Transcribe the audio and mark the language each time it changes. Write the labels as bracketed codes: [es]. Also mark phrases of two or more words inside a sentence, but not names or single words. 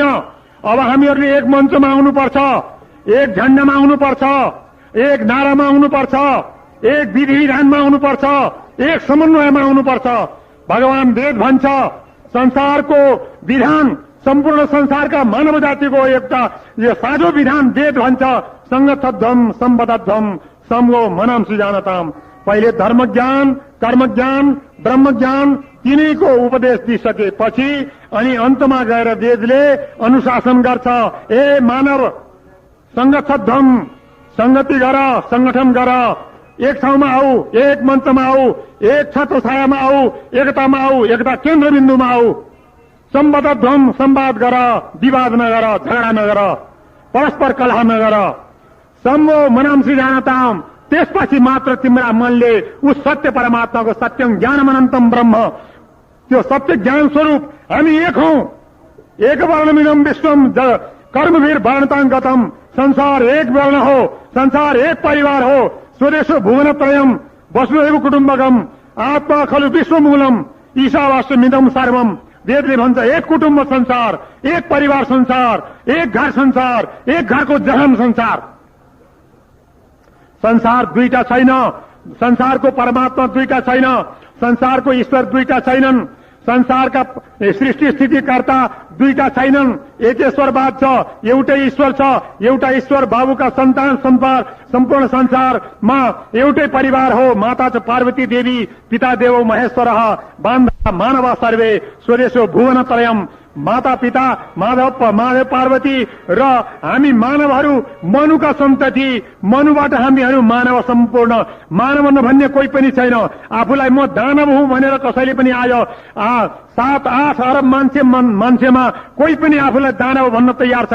[ne] अब हामीहरूले एक मञ्चमा आउनुपर्छ, एक झण्डामा आउनुपर्छ, एक नारामा आउनुपर्छ, एक विधि विधानमा आउनुपर्छ, एक समन्वयमा आउनुपर्छ। भगवान वेद भन्छ, संसारको विधान, सम्पूर्ण संसारका मानव जातिको एउटा यो साझो विधान वेद भन्छ, [sa] संगतध्वम सम्बद्धध्वम समो मनांसि जानताम। [ne] पहिले धर्म ज्ञान, कर्म ज्ञान, ब्रह्म ज्ञान तिनैको उपदेश दिइसकेपछि अनि अन्तमा गएर वेदले अनुशासन गर्छ। ए मानव, संगतध्वम, संगति गर, संगठन गर, एक ठाउँमा आऊ, एक मञ्चमा आऊ, एक छत्र छायामा आऊ, एकतामा आऊ, एकता केन्द्रबिन्दुमा आऊ। सम्बद्धध्वम, संवाद गर, विवाद नगर, झगडा नगर, परस्पर कलह नगर। [sa] सम्मो मनांसि जानताम, [ne] त्यसपछि मात्र तिम्रा मनले उस सत्य परमात्माको [sa] सत्यम ज्ञानम अनन्तम ब्रह्म, [ne] त्यो सत्य ज्ञान स्वरूप हामी एक हौं। [sa] एक वर्णमिदम विश्वम कर्मवीर वर्णताङ्गतम, [ne] संसार एक वर्ण हो, संसार एक परिवार हो। [sa] स्वदेशो भुवनत्रयम वसुधैव कुटुम्बकम, आत्मा खलु विश्वमूलम, ईशावास्यमिदं सर्वम। [ne] वेदले भन्छ एक कुटुम्ब संसार, एक परिवार संसार, एक घर संसार, एक घरको जहान संसार। संसार दुईटा छैन, संसारको परमात्मा दुईटा छैन, संसारको ईश्वर दुईटा छैनन्, संसारका सृष्टि स्थितिकर्ता दुईटा छैनन्, एकेश्वरवाद छ, एउटै ईश्वर छ, एउटा ईश्वर बाबुका सन्तान, सम्पूर्ण संसारमा एउटै परिवार हो। [sa] माता छ पार्वती देवी, पिता देवो महेश्वरः, बान्धवा मानवा सर्वे, स्वदेशो भुवनत्रयम्। [ne] माता पिता माधव पार्वती र हामी मानवहरू मनुका सन्तति, मनुबाट हामीहरू मानव, सम्पूर्ण मानव नभन्ने कोही पनि छैन। आफूलाई म दानव हुँ भनेर कसैले पनि आयो 7-8 अरब मान्छेमा कोही पनि आफूलाई दानव भन्न तयार छैन।